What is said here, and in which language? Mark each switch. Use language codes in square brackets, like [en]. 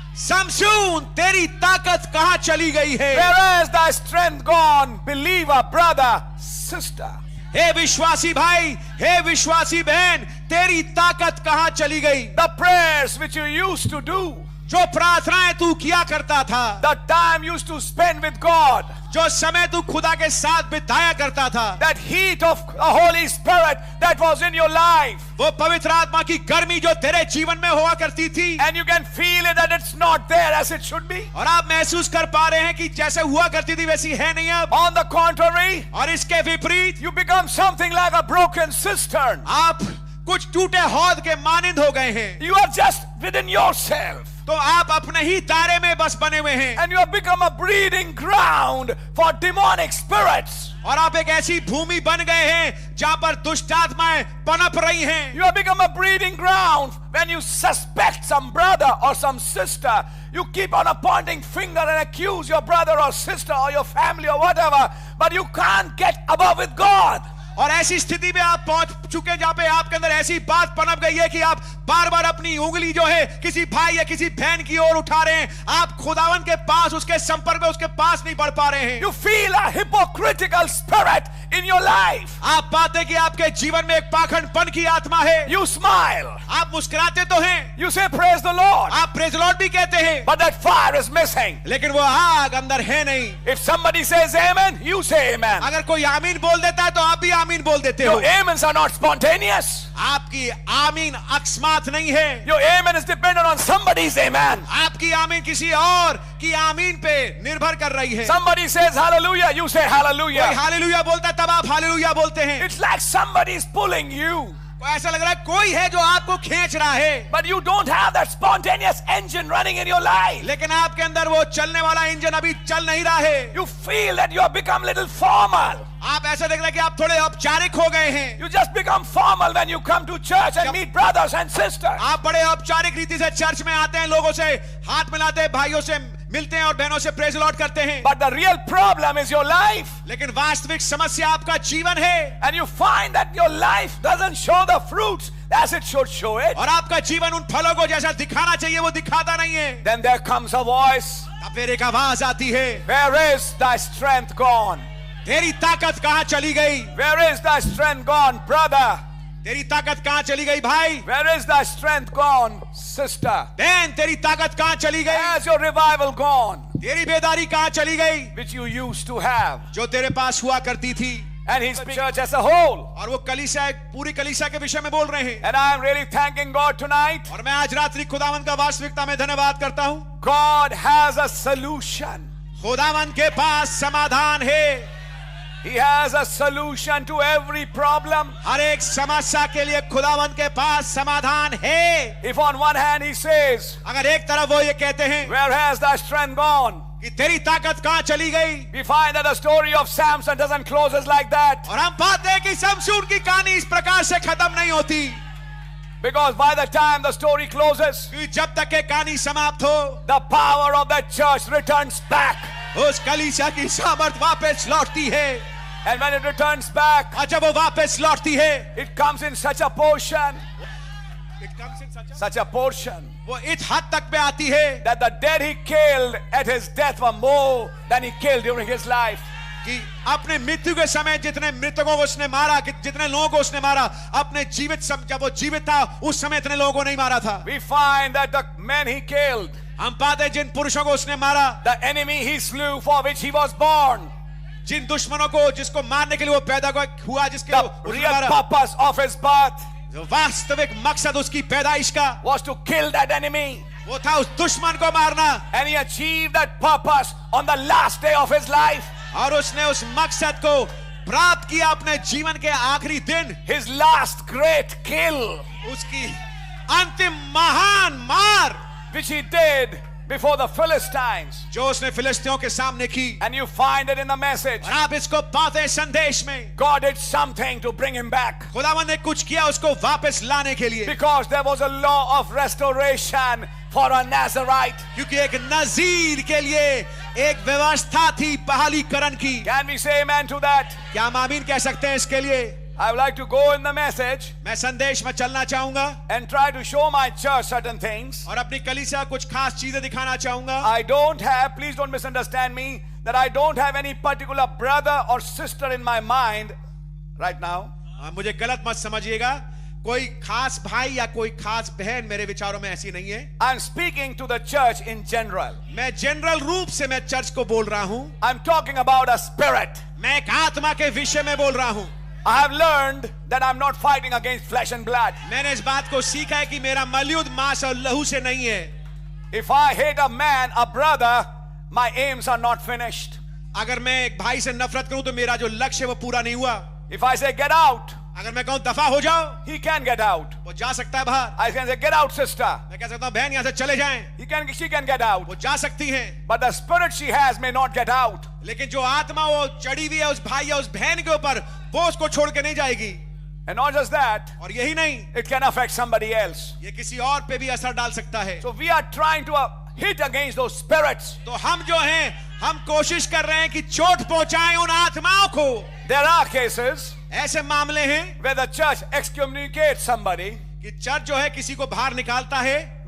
[hi] Samson तेरी ताकत कहां चली गई है? [en] Where has thy strength gone, believer, brother, sister? [hi] हे विश्वासी भाई, हे विश्वासी बहन, तेरी ताकत कहां चली गई? [en] The prayers which you used to do, [hi] जो प्रार्थनाएं तू किया करता था, [en] the time you used to spend with God, [hi] जो समय तू खुदा के साथ बिताया करता था, [en] that heat of the Holy Spirit that was in your life, [hi] वो पवित्र आत्मा की गर्मी जो तेरे जीवन में हुआ करती थी, [en] and you can feel it that it's not there as it should be. [hi] और आप महसूस कर पा रहे हैं कि जैसे हुआ करती थी वैसी है नहीं अब। [en] On the contrary, [hi] और इसके विपरीत [en] you become something like a broken cistern. [hi] आप कुछ टूटे हौद के मानिंद हो गए हैं। [en] You are just within yourself. [hi] तो आप अपने ही दायरे में बस बने हुए हैं [en] And you have become a breeding ground for demonic spirits. [hi] और आप एक ऐसी भूमि बन गए हैं जहां पर दुष्ट आत्माएं पनप रही हैं। [en] You have become a breeding ground when you suspect some brother or some sister. You keep on pointing finger and accuse your brother or sister or your family or whatever, but you can't get above with God. [hi] और ऐसी स्थिति में आप पहुंच चुके जहां पे आपके अंदर ऐसी बात पनप गई है कि आप बार बार अपनी उंगली जो है किसी भाई या किसी बहन की ओर उठा रहे हैं। आप खुदावन के पास, उसके संपर्क में, उसके पास नहीं बढ़ पा रहे हैं। [en] You feel a hypocritical spirit in your life. [hi] आप पाते कि आपके जीवन में एक पाखंडपन की आत्मा है। [en] You smile. [hi] आप मुस्कुराते तो हैं, [en] You say praise the Lord. [hi] आप प्रेज लॉर्ड भी कहते हैं, [en] But that fire is missing. [hi] लेकिन वो आग अंदर है नहीं। [en] If somebody says amen, you say amen. [hi] अगर कोई आमीन बोल देता है तो आप भी आमीन बोल देते हो। [en] Your amens are not spontaneous. [hi] आपकी आमीन अकस्मात नहीं है। [en] Your amen is dependent on somebody's amen. [hi] आपकी आमीन किसी और की आमीन पे निर्भर कर रही है। [en] Somebody says hallelujah, you say [hi] कोई [en] hallelujah. [hi] हालेलुया बोलता है तब आप हालेलुया बोलते हैं। [en] It's like somebody is pulling you. [hi] ऐसा लग रहा है कोई है जो आपको खींच रहा है, [en] But you don't have that spontaneous engine running in your life. [hi] लेकिन आपके अंदर वो चलने वाला इंजन अभी चल नहीं रहा है। [en] You feel that you have become little formal. [hi] आप ऐसा देख रहे हैं कि आप थोड़े औपचारिक हो गए हैं। [en] You just become formal when you come to church and meet brothers and sisters. [hi] आप बड़े औपचारिक रीति से चर्च में आते हैं, लोगों से हाथ मिलाते हैं, भाइयों से मिलते हैं और बहनों से प्रेज लॉर्ड करते हैं। [en] But the real problem is your life. [hi] लेकिन वास्तविक समस्या आपका जीवन है। [en] And you find that your life doesn't show the fruits as it should show it. [hi] और आपका जीवन उन फलों को जैसा दिखाना चाहिए वो दिखाता नहीं है। [en] Then there comes a voice. [hi] तब फिर एक आवाज आती है, [en] Where is thy strength gone? [hi] तेरी ताकत कहाँ चली गई? [en] Where is thy strength gone, brother? [hi] तेरी ताकत कहाँ चली गई भाई? [en] Where is thy strength gone, sister? [hi] बहन तेरी ताकत कहाँ चली गई? [en] Where's your revival gone, [hi] तेरी बेदारी कहाँ चली गई [en] which you used to have? [hi] जो तेरे पास हुआ करती थी? [en] And he's the church as a whole. [hi] और वो कलीसिया, पूरी कलीसिया के विषय में बोल रहे हैं। [en] And I am really thanking God tonight. [hi] और मैं आज रात्रि खुदावन का वास्तविकता में धन्यवाद करता हूँ। [en] God has a solution. [hi] खुदावन के पास समाधान है। [en] He has a solution to every problem. [hi] हर एक समस्या के लिए खुदावन के पास समाधान है। [en] If on one hand he says, [hi] अगर एक तरफ वो ये कहते हैं [en] where has thy strength gone? [hi] कि तेरी ताकत कहाँ चली गई, [en] We find that the story of Samson doesn't close like that. [hi] और हम पाते हैं कि शमशून की कहानी इस प्रकार से खत्म नहीं होती। [en] Because by the time the story closes, [hi] क्योंकि जब तक के कहानी समाप्त हो, [en] the power of the church returns back. [hi] उस कलीसिया की सामर्थ वापस लौटती है। [en] And when it returns back, [hi] और जब वो वापस लौटती है, [en] it comes in such a portion, such a portion, [hi] वो इस हद तक पे आती है [en] that the dead he killed at his death were more than he killed during his life. [hi] कि अपने मृत्यु के समय जितने मृतकों को उसने मारा, कि जितने लोगों को उसने मारा, अपने जीवित जब वो जीवित था उस समय इतने लोगों को नहीं मारा था। [en] We find that the men he killed, [hi] हम पाते हैं जिन पुरुषों को उसने मारा, [en] the enemy he slew for which he was born, [hi] जिन दुश्मनों को जिसको मारने के लिए वो पैदा हुआ, जिसके [en] the [hi] उसने [en] real [hi] मारा, [en] purpose of his birth [hi] जो वास्तविक मकसद उसकी पैदाइश का [en] was to kill that enemy. [hi] वो था उस दुश्मन को मारना, [en] And he achieved that purpose on the last day of his life. [hi] और उसने उस मकसद को प्राप्त किया अपने जीवन के आखिरी दिन। [en] His last great kill, [hi] उसकी अंतिम महान मार [en] which he did before the Philistines. [hi] जो उसने फिलिस्तीयों के सामने की, [en] And you find it in the message. [hi] और आप इसको पाते हैं संदेश में। [en] God did something to bring him back. [hi] खुदावन ने कुछ किया उसको वापस लाने के लिए, [en] Because there was a law of restoration for a Nazarite. [hi] क्योंकि एक नजीर के लिए एक व्यवस्था थी बहालीकरण की। [en] Can we say amen to that? [hi] क्या हम आमीन कह सकते हैं इसके लिए? [en] I would like to go in the message [hi] मैं संदेश में चलना चाहूंगा [en] and try to show my church certain things. [hi] और अपनी कलीसिया कुछ खास चीजें दिखाना चाहूंगा। [en] I don't have, please don't misunderstand me, that I don't have any particular brother or sister in my mind right now. [hi] मुझे गलत मत समझिएगा, कोई खास भाई या कोई खास बहन मेरे विचारों में ऐसी नहीं है। [en] I'm speaking to the church in general. [hi] मैं जनरल रूप से मैं चर्च को बोल रहा हूं। [en] I'm talking about a spirit. [hi] मैं एक आत्मा के विषय में बोल रहा हूं। [en] I have learned that I'm not fighting against flesh and blood. [hi] मैंने इस बात को सीखा है कि मेरा मलयुद्ध मांस और लहू से नहीं है। [en] If I hate a man, a brother, my aims are not finished. [hi] अगर मैं एक भाई से नफरत करूं तो मेरा जो लक्ष्य है वो पूरा नहीं हुआ। [en] If I say get out, [hi] अगर मैं कहूं दफा हो जाओ, [en] he can get out. [hi] वो जा सकता है बाहर। [en] I can say, get out, sister. [hi] मैं कह सकता हूं बहन यहां से चले जाएं, [en] She can get out. [hi] वो जा सकती हैं। [en] But the spirit she has may not get out. [hi] लेकिन जो आत्मा वो चढ़ी हुई है उस भाई या उस बहन के ऊपर, वो उसको छोड़ के नहीं जाएगी। [en] And not just that, [hi] और यही नहीं, [en] it can affect somebody else. [hi] ये किसी और पे भी असर डाल सकता है। [en] So we are trying to hit against those spirits. [hi] तो हम जो हैं, हम कोशिश कर रहे हैं कि चोट पहुंचाएं उन आत्माओं को। [en] There are cases [hi] ऐसे मामले हैं [en] where the church excommunicates somebody. [hi] कि चर्च जो है किसी को बाहर निकालता है।